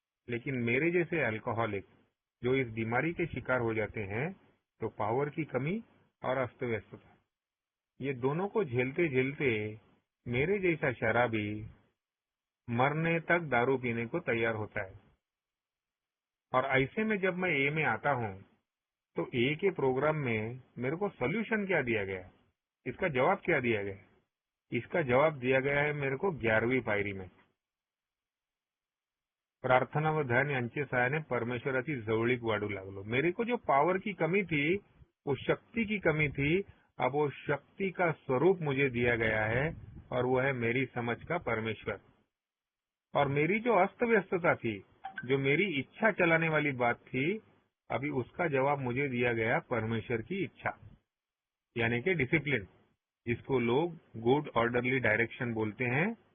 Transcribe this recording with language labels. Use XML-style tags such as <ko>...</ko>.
<hi>लेकिन मेरे जैसे अल्कोहलिक जो इस बीमारी के शिकार हो जाते हैं, तो पावर की कमी और अस्त व्यस्तता, ये दोनों को झेलते झेलते मेरे जैसा शराबी मरने तक दारू पीने को तैयार होता है। और ऐसे में जब मैं ए में आता हूँ तो ए के प्रोग्राम में मेरे को सोल्यूशन क्या दिया गया, इसका जवाब क्या दिया गया? इसका जवाब दिया गया है मेरे को 11वीं पायरी में।</hi> <mr>प्रार्थना व ध्यान यांचे सहाय्याने परमेश्वराची जवळीक वाढू लागलो।</mr> <hi>मेरे को जो पावर की कमी थी, वो शक्ति की कमी थी, अब वो शक्ति का स्वरूप मुझे दिया गया है और वो है मेरी समझ का परमेश्वर। और मेरी जो अस्त व्यस्तता थी, जो मेरी इच्छा चलाने वाली बात थी, अभी उसका जवाब मुझे दिया गया परमेश्वर की इच्छा, यानी कि डिसिप्लिन, जिसको लोग</hi> <en>good orderly direction</en> <hi>बोलते हैं।</hi>